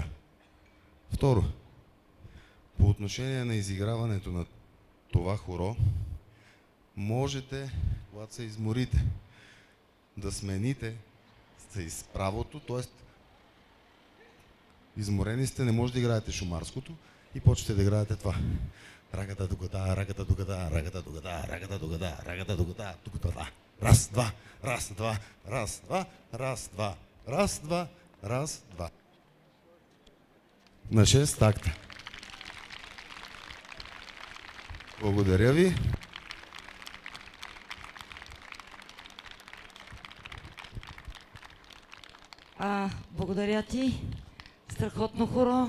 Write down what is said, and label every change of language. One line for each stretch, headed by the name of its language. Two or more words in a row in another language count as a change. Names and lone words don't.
Bulgarian: Второ, по отношение на изиграването на това хоро, можете, когато се изморите, да смените с правото, т.е. изморени сте, не може да играете шумарското и почвате да играете това. Рагата дугата, рагата дугата, рагата дугата, рагата дугата, рагата дугата, дугата. Раз, два, раз, два, раз, два, раз, два, раз, два, раз, два. На 6 такта. Благодаря ви. Благодаря ти. Страхотно хоро.